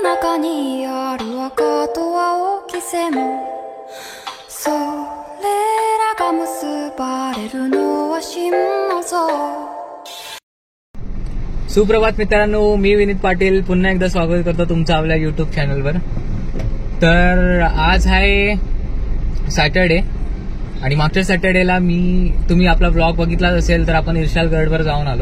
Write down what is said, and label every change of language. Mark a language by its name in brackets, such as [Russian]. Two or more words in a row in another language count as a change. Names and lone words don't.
[Japanese] にある赤と青き線それらが結ばれるのは心の像。 [Marathi] सुप्रभात मित्रांनो, मी विनीत पाटील पुन्हा एकदा स्वागत करतो तुमचं आपल्या यूट्यूब चॅनलवर। तर आज आहे सॅटर्डे आणि मागच्या सॅटर्डेला तुम्ही आपला ब्लॉग बघितलाच असेल तर आपण इर्शालगडवर जाऊन आलो।